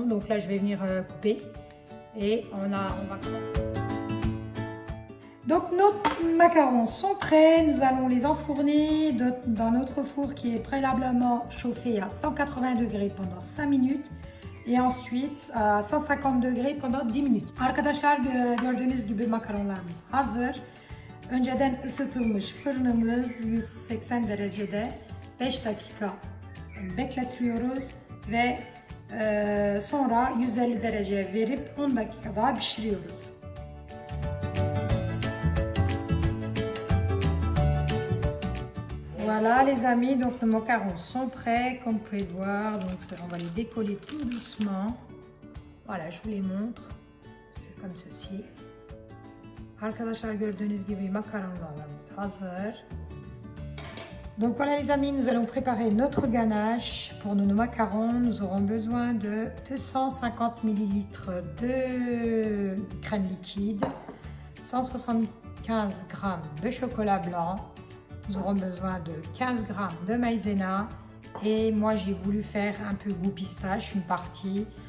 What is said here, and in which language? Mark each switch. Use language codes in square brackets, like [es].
[fr] Donc là, je vais venir couper et on va commencer. Donc nos macarons sont prêts, nous allons les enfourner dans notre four qui est préalablement chauffé à 180 degrés pendant 5 minutes et ensuite à 150 degrés pendant 10 minutes. [tr] Arkadaşlar gördüğünüz gibi makaronlarımız hazır. Önceden ısıtılmış fırınımız 180 derecede 5 dakika bekletiyoruz ve sonra 150 dereceye verip 10 dakika daha pişiriyoruz. [fr] Voilà les amis, donc nos macarons sont prêts, comme vous pouvez le voir. Donc on va les décoller tout doucement. Voilà, je vous les montre. C'est comme ceci. [tr] Arkadaşlar gördüğünüz gibi makaronlarımız hazır. [fr] Donc voilà les amis, nous allons préparer notre ganache. Pour nos macarons, nous aurons besoin de 250 ml de crème liquide, 175 g de chocolat blanc, nous aurons besoin de 15 g de maïzena et moi j'ai voulu faire un peu goût pistache, une partie.